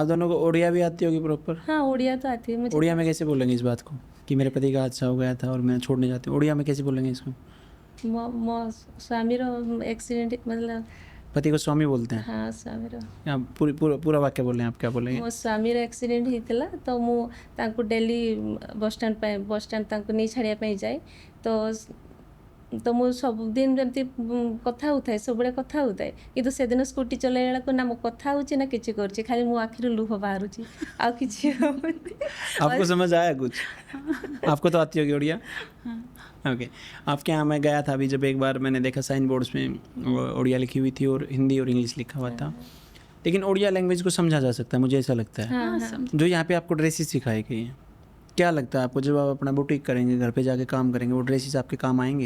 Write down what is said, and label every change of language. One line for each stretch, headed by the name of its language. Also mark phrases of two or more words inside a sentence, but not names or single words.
Hindi: आप दोनों को उड़िया भी आती होगी प्रॉपर? हाँ उड़िया तो आती है मुझे। उड़िया में कैसे बोलेंगे इस बात को कि मेरे पति का हादसा हो गया था और मैं छोड़ने जाती हूँ? उड़िया में कैसे बोलेंगे इसको?
Odia: ମୋ ସ୍ୱାମୀର ଏକ୍ସିଡେଣ୍ଟ ମତଲବ
Hindi: पति को स्वामी बोलते हैं? हाँ स्वामीर। आप पूरा वाक्य बोल रहे हैं, आप क्या बोलेंगे?
Odia: ମୋ ସ୍ୱାମୀର ଆକ୍ସିଡେଣ୍ଟ ହେଇଥିଲା ତ ମୁଁ ତାଙ୍କୁ ଡେଲି ବସଷ୍ଟାଣ୍ଡ ତାଙ୍କୁ ନେଇ ଛାଡ଼ିବା ପାଇଁ ଯାଏ ତ ମୁଁ ସବୁଦିନ ଯେମିତି କଥା ହେଉଥାଏ, ସବୁବେଳେ କଥା ହେଉଥାଏ, କିନ୍ତୁ ସେଦିନ ସ୍କୁଟି ଚଲାଇଲା ବେଳକୁ ନା ମୁଁ କଥା ହେଉଛି ନା କିଛି କରୁଛି, ଖାଲି ମୋ ଆଖିରୁ ଲୁହ ବାହାରୁଛି, ଆଉ କିଛି ହେଉନି।
Hindi: आपको समझ आया कुछ? आपको तो आती होगी उड़िया? ओके। आपके यहाँ मैं गया था अभी, जब एक बार मैंने देखा
English: sign boards
Hindi: में उड़िया लिखी हुई थी और हिंदी और इंग्लिश लिखा हुआ था, लेकिन उड़िया लैंग्वेज को समझा जा सकता है, मुझे ऐसा लगता है। हाँ, हाँ, जो यहाँ पे आपको ड्रेसेस सिखाई गई हैं, क्या लगता है आपको जब आप अपना बुटीक करेंगे, घर पे जाके काम करेंगे, वो ड्रेसेस आपके काम आएंगे